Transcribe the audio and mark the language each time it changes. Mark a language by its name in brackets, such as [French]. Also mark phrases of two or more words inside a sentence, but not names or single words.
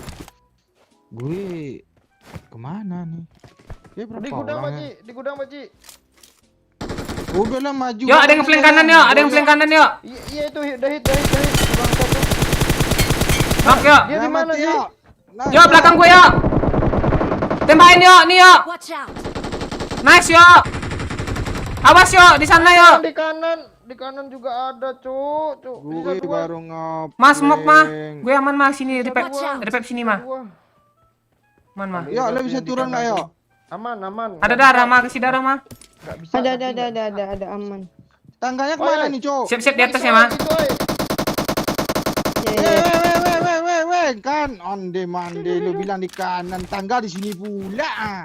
[Indonesian] Gue kemana nih? Dia berapa Di gudang Pak orang ya? Cik, di gudang Pak Cik. Udah lah maju. Yuk, ada yang flank kanan yuk, ada yang flank kanan yuk. Iya itu dah hit. Bang satu. Knock yuk. Dia di mana sih? Yuk belakang gue yuk. Tembakin yuk, nih yuk. [English] Watch out. [Indonesian] Nice yuk. Awas yuk di sana yuk. Di kanan juga ada, Cuk. Gue baru ngop. Mas smoke mah. Gue aman mah sini di [English] Watch out. [Indonesian] sini mah. Aman mah. Yuk, lo bisa turun nggak yuk? Aman. Ada darah mah, kasih darah mah. Nggak bisa. Ada aman. Tangganya kemana nih, Cok? Siap-siap di atas ya mah. Weh, kan [Minangkabau] onde mande [Indonesian] lu bilang di kanan, tangga di sini pula.